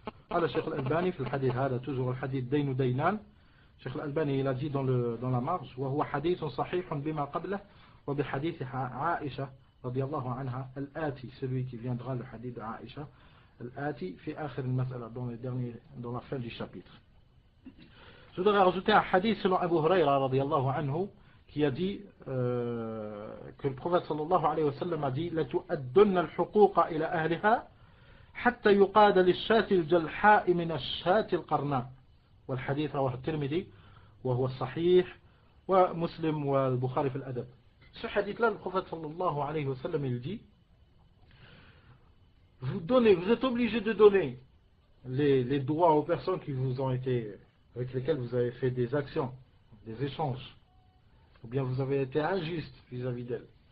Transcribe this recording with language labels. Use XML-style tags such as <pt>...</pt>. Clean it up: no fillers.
<ar>قال الشيخ الألباني في الحديث هذا toujours الحديث دين دينان. الشيخ الألباني</ar> <fr>il a dit dans la marge</fr> <ar>وهو حديث صحيح بما قبله وبحديث عائشة رضي الله عنها الآتي,</ar> <fr>celui qui viendra le hadith d'Aïcha</fr> <ar>الآتي في آخر المسألة</ar> <fr>dans la fin du chapitre. Je voudrais rajouter un hadith selon Abu Huraira رضي الله عنه qui a dit que le prophète sallallahu alayhi wa sallam a dit</fr> <ar>لَتُؤَدُّنَّ الْحُقُوقَ إِلَى أَهْلِهَا حَتَّى يُقَادَ لِلشَّاةِ الْجَلْحَاءِ مِنَ الشَّاةِ الْقَرْنَاءِ. والحديث رواه الترمذي وهو صحيح ومسلم والبخاري في الأدب.</ar> <fr>Ce hadith là, le prophète sallallahu alayhi wa sallam il dit, vous êtes obligés de donner les droits aux personnes qui vous ont été, avec lesquelles vous avez fait des actions, des échanges, ou bien vous avez été injuste vis-à-vis d'elles.</fr>